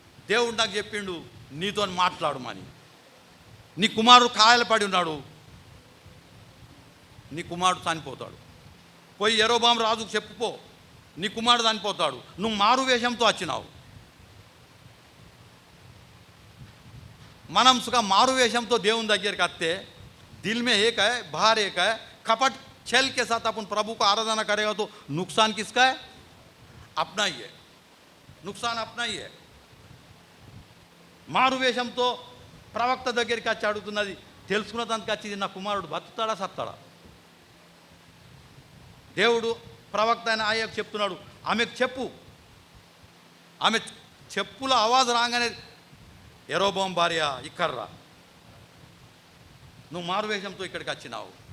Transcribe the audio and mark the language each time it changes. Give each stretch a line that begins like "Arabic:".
Telugu: దేవుడు నాకు చెప్పిండు నీతో మాట్లాడమని. నీ కుమారుడు కాయలు పడి ఉన్నాడు, నీ కుమారుడు చనిపోతాడు. పోయి యరొబాము రాజుకు చెప్పుకో, నీ కుమారుడు చనిపోతాడు. నువ్వు మారు వేషంతో వచ్చినావు. మనం సుఖ మారు వేషంతో దేవుని దగ్గరికి వస్తే
Hindi: दिल में एक है, बाहर एक है. कपट छल के साथ अपन प्रभु को आराधना करेगा तो नुकसान किसका है? अपना ही है. नुकसान अपना ही है.
Telugu: మారు వేషంతో ప్రవక్త దగ్గరికి వచ్చి అడుగుతున్నది, తెలుసుకున్న దానికి వచ్చింది నా కుమారుడు బతుకుతాడా సత్తాడా? దేవుడు ప్రవక్త అయిన ఆయకు చెప్తున్నాడు, ఆమెకు చెప్పు. ఆమె చెప్పుల ఆవాజ్ రాగానే యరొబాము భార్య ఇక్కర్రా, నువ్వు మారువేషంతో ఇక్కడికి వచ్చినావు.